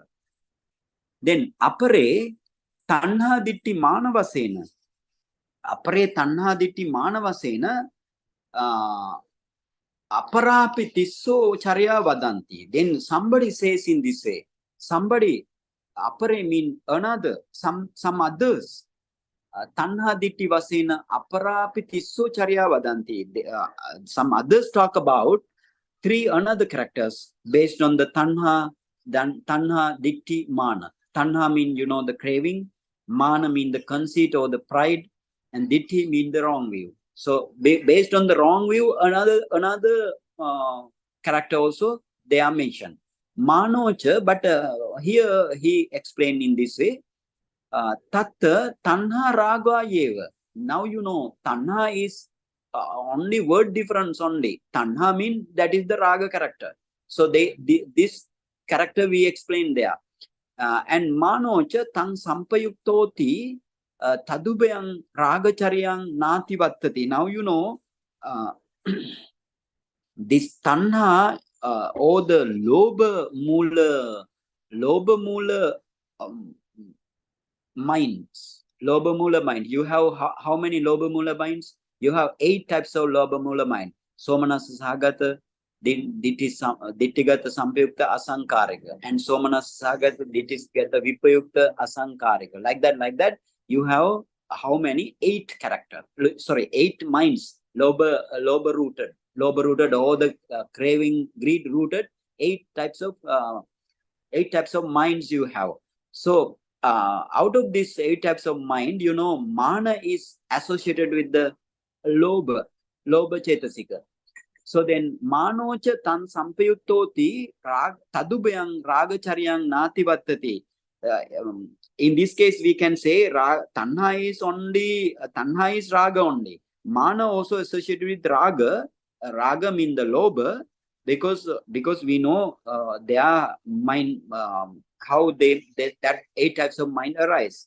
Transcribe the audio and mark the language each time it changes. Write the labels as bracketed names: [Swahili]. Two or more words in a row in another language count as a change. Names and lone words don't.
[Pali] Then apare tanha ditti manavasena. Apare tanha ditti manavasena aparapi tisso Cariyāvaṇṇanā. [English] Then somebody says in this way, somebody, apare mean another, some others. [Pali] Tanha ditti vasena aparapi tisso Cariyāvaṇṇanā. [English] Some others talk about three another characters based on the [Pali] tanha ditti mana. [English] Tanha mean, the craving. Mana mean the conceit or the pride. And ditti mean the wrong view. So based on the wrong view, another character also they are mentioned. Manocha, but here he explained in this way. [Pali] Tatta tanha raga yeva. [English] Now tanha is only word difference only. Tanha means that is the raga character. So this character we explained there. [Pali] And manocha tang sampayuktoti tadubayang ragacharyang nati vattati. [English] Now this tanha or the [Pali] loba mula [English] minds. [Pali] Loba mula mind. [English] You have how many [Pali] loba mula [English] minds? You have 8 types of [Pali] loba mula [English] mind. [Pali] Somanasa sagata, dittigata sampayukta asankarika, and somanasagata dittigata vipayukta asankarika. [English] Like that, you have how many? 8 characters. Sorry, 8 minds. Loba rooted, or the craving, greed rooted. 8 types of minds you have. So out of these 8 types of mind, mana is associated with the [Pali] loba chetasika. So then manocha tan sampayuttoti tadubayang ragacharyang nati vattati. [English] In this case, we can say tanha is raga only. Mana also associated with raga. Raga means the loba, because we know their mind, how that 8 types of mind arise.